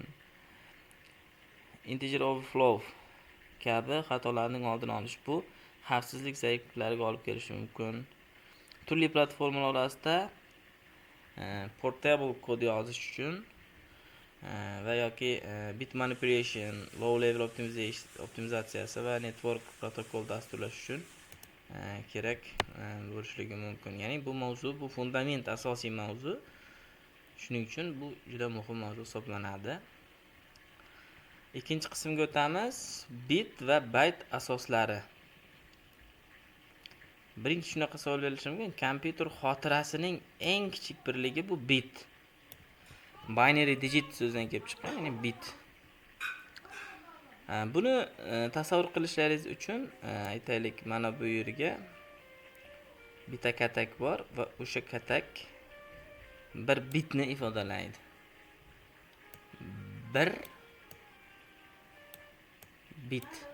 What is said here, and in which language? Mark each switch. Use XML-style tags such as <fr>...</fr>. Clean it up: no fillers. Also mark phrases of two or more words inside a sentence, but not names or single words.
<en>Integer overflow</en> <uz>kabi xatolarning oldini olish, bu xavfsizlik zaifliklariga olib kelishi mumkin. Turli platformalar orasida portable kod yozish uchun va yoki</uz> <en>bit manipulation, low level</en> <uz>optimizatsiyasi va network protokol dasturlash uchun kerak bo'lishligi mumkin. Ya'ni bu mavzu, bu fundament, asosiy mavzu. Shuning uchun bu juda muhim mavzu hisoblanadi. Ikkinchi qismga o'tamiz. Bit va bayt asoslari. Birinchi shunaqa savol berilishi mumkin. Kompyuter xotirasining eng kichik birligi bu bit.</uz> <en>Binary digit</en> <uz>so'zidan kelib chiqqan, ya'ni bit. Buni tasavvur qilishlaringiz uchun aytaylik, mana bu yerga bitta katak bor va o'sha katak bir bitni ifodalaydi. Bir bit.</uz>